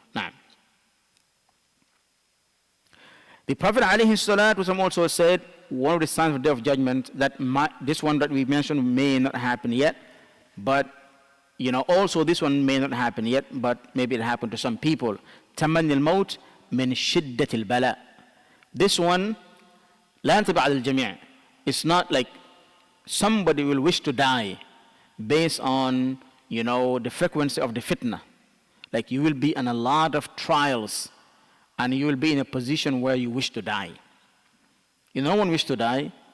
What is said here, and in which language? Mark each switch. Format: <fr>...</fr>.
<en>Now, the Prophet ﷺ also said, one of the signs of the day of judgment, that this one that we mentioned may not happen yet, but also this one may not happen yet, but maybe it happened to some people.</en> <ar>تَمَنِّ الْمَوْتِ مِنْ شِدَّةِ الْبَلَاءِ.</ar> <en>This one,</en> <ar>لَا يَنْطَبِعُ عَلَى الْجَمِيعِ.</ar> <en>It's not like somebody will wish to die based on, the frequency of the fitna. Like you will be in a lot of trials and you will be in a position where you wish to die. No one wishes to die.</en>